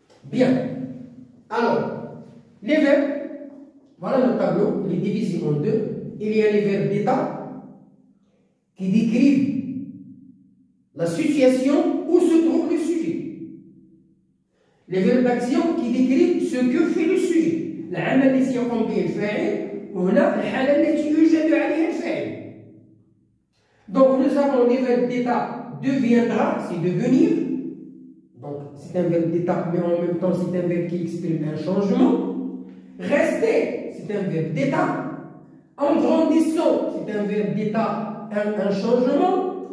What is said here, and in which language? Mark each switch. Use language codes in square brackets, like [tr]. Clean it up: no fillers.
[fr] Bien. Alors, les verbes, voilà le tableau, il est divisé en deux. Il y a les verbes d'état qui décrivent la situation où se trouve le sujet. Les verbes d'action qui décrivent ce que fait le sujet. [ar] العمل الذي يقوم به الفاعل وهنا الحالة التي يوجد عليها الفاعل. [fr] Donc nous avons les verbes d'état deviendra, c'est devenir. Donc c'est un verbe d'état, mais en même temps c'est un verbe qui exprime un changement. Rester, c'est un verbe d'état. En grandissant, c'est un verbe d'état, un changement.